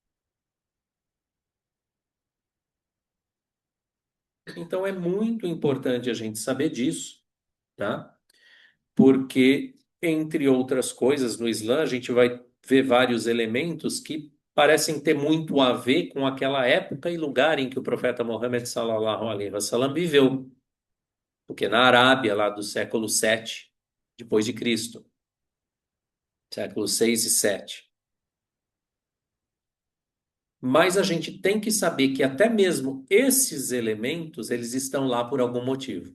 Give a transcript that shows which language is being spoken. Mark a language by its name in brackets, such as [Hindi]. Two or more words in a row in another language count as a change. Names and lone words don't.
[Portuguese] Então é muito importante a gente saber disso, tá? Porque, entre outras coisas, no Islã a gente vai ver vários elementos que parecem ter muito a ver com aquela época e lugar em que o profeta Muhammad [Arabic] صلى الله عليه وسلم [Portuguese] viveu, porque na Arábia, lá do século 7 depois de Cristo, século 6 e 7. Mas a gente tem que saber que até mesmo esses elementos, eles estão lá por algum motivo.